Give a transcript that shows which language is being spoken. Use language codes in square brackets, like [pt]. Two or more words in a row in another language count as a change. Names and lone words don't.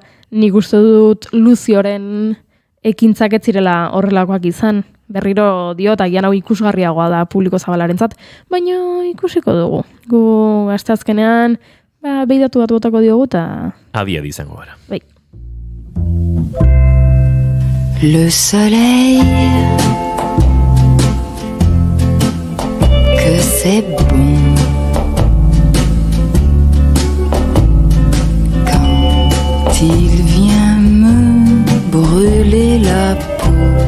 [eu] Nik uste dut Luzioren ekintzak ez zirela horrelakoak izan. Berriro diot, agian hau ikusgarriagoa da publiko zabalarentzat, baina ikusiko dugu. Gu asteazkenean behidatu bat botako diogu eta... Adi izango gara. Bai. [fr] Le soleil, que c'est bon quand il vient me brûler la peau.